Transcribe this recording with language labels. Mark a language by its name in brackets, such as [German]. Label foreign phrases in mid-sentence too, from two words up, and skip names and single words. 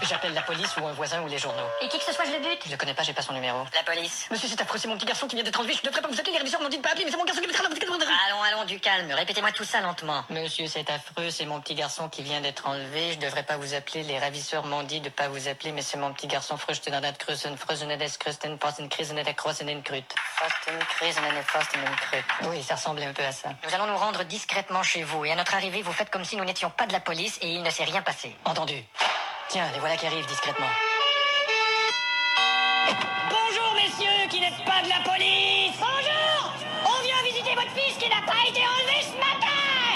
[French] J'appelle la police ou un voisin ou les journaux. Et qui que ce soit, je le bute? Je le connais pas, j'ai pas son numéro. La police. Monsieur, c'est affreux, c'est mon petit garçon qui vient d'être enlevé. Je ne devrais pas vous appeler, les ravisseurs m'ont dit de pas appeler, mais c'est mon garçon qui vient d'être enlevé. Allons, du calme. Répétez-moi tout ça lentement. Monsieur, c'est affreux, c'est mon petit garçon qui vient d'être enlevé. Je devrais pas vous appeler, les ravisseurs m'ont dit de pas vous appeler, mais c'est mon petit garçon. Fröstenadat Krusen, Frösenedes Krusten, Posten Krisenet Krossenen Krut. Fosten, Krisenen, Fosten, Krut. Oui, ça ressemblait un peu à ça. Nous allons nous rendre discrètement chez vous et à notre arrivée, vous faites comme si nous n'étions pas de la police et il ne s'est rien passé. Entendu. Tiens, les voilà qui arrivent discrètement. Bonjour, messieurs, qui n'êtes pas de la police. Bonjour. On vient visiter votre fils qui n'a pas été enlevé ce matin.